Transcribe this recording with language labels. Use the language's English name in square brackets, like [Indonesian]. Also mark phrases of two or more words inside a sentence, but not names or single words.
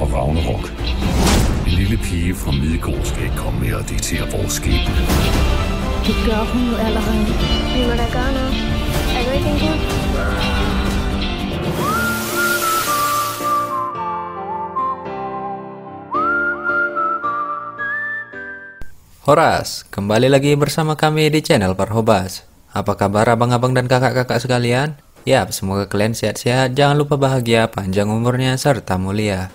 [Danish] Ragnarok. En lille pige fra Midgård skal ikke komme med og diktere vores skæbne. Det gør hun jo allerede. Vi må da gøre noget. Er du ikke en gud? [Indonesian] Horas, kembali lagi bersama kami di channel Parhobas. Apa kabar abang-abang dan kakak-kakak sekalian? Yap, semoga kalian sehat-sehat, jangan lupa bahagia, panjang umurnya, serta mulia.